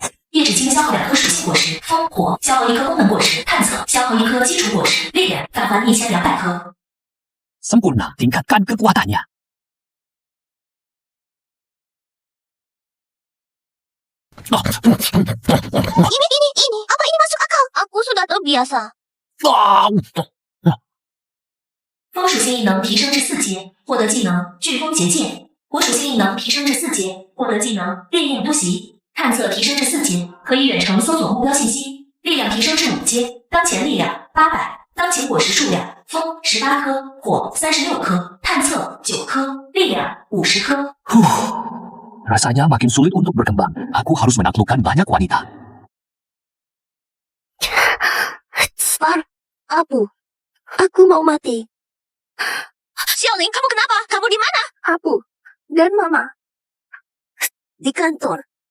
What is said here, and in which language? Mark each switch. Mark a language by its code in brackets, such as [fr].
[zh] 叶纸精消耗2颗属性果实，风火消耗1颗功能果实，探测消耗1颗基础果实，力量返还1200颗。 [id] Sempurna, tingkatkan kekuatannya. Ini. Apa ini masuk akal? Aku sudah terbiasa. [zh] 风属性异能提升至4阶，获得技能飓风结界；火属性异能提升至4阶，获得技能烈焰突袭；探测提升至4阶，可以远程搜索目标信息；力量提升至5阶，当前力量800，当前果实数量风18颗，火36颗，探测9颗，力量50颗。 [id] Rasanya makin sulit untuk berkembang. Aku harus menaklukkan banyak wanita. Svar, aku mau mati. Xiaoling, kamu kenapa? Kamu di mana? Aku dan Mama di kantor.